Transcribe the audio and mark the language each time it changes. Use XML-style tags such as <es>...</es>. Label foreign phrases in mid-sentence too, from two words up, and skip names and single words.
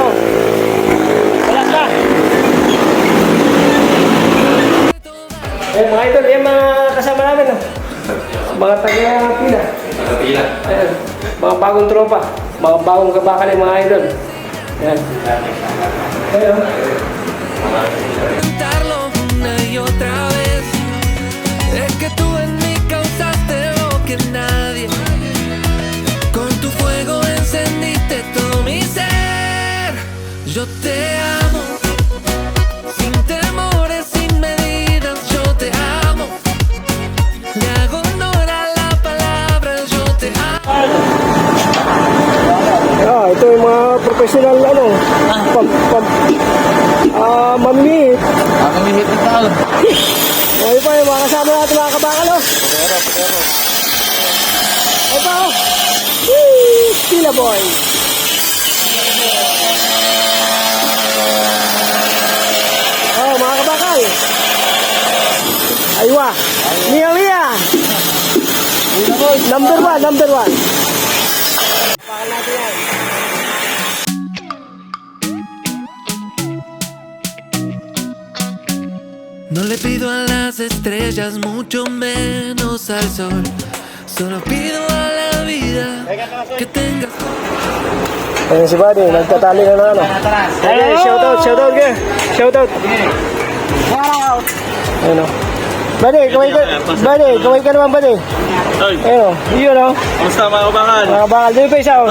<tl>Wala na. Ayan mga idol, ayan mga kasama namin. Mga taga-pila. Ayan, mga bagong tropa. Mga bagong kabakal yung mga idol. Ayan. Ayan.</tl> <es>Intentarlo una y otra vez. Es que tú en mí causaste lo que nadie. Con tu fuego encendiste todo mi ser. Yo te amo. Sin temores, sin medidas, yo te amo. Le hago honor a la palabra, yo te amo.</es> <tl>Ito yung mga professional mamimihit. Mamimihit na tao. Okay pa yung mga kasama natin mga kabakal. Pero. Ay pa Pila boy. Mga kabakal. Aywa. Mia.</tl> <en>Number one.</en> <tl>Bakal natin yan.</tl> <es>No le pido a las estrellas, mucho menos al sol. Solo pido a la vida que tengas.</es> <tl>Ayun si Buddy, nagtatali na ng Hey, shoutout ka. Shoutout. Ayun o. Buddy, kaway ka naman, Buddy. Ayun o, yun o. Kamusta mga kabakal? Mga bakal, dito pa isa o.</tl>